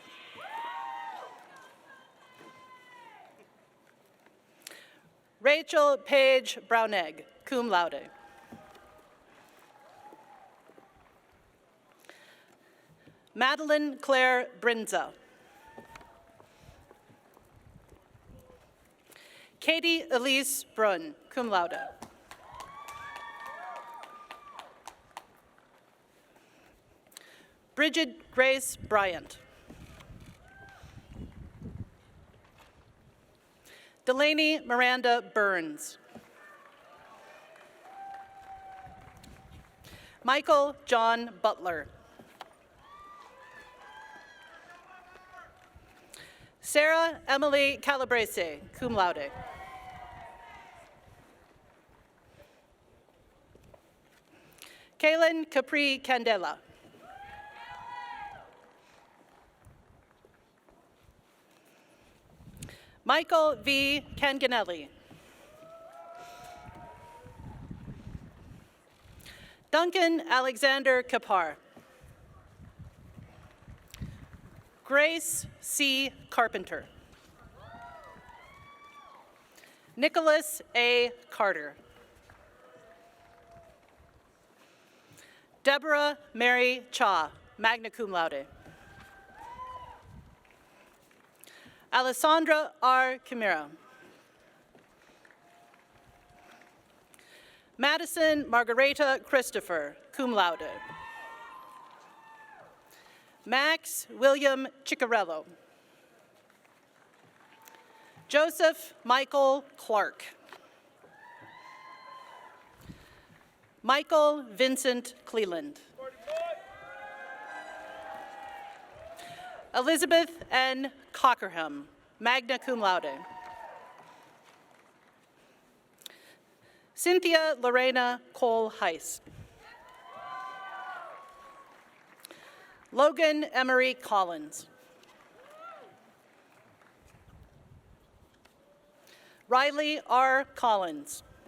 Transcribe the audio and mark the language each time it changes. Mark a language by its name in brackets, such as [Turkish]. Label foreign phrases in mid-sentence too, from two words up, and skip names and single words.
[English] Rachel Paige Brownegg, [Latin] cum laude. [English] Madeline Claire Brinza. Katie Elise Brunn, [Latin] cum laude. [English] Bridget Grace Bryant. Delaney Miranda Burns. Michael John Butler. Sarah Emily Calabrese, [Latin] cum laude. [English] Kaylin Capri Candela. Michael V. Canganelli. Duncan Alexander Kapar. Grace C. Carpenter. Nicholas A. Carter. Deborah Mary Cha, [Latin] magna cum laude. [English] Alessandra R. Camira. Madison Margareta Christopher, [Latin] cum laude. [English] Max William Ciccarello. Joseph Michael Clark. Michael Vincent Cleland. Elizabeth N. Cockerham, [Latin] magna cum laude. [English] Cynthia Lorena Cole Heiss. Logan Emery Collins. Riley R. Collins.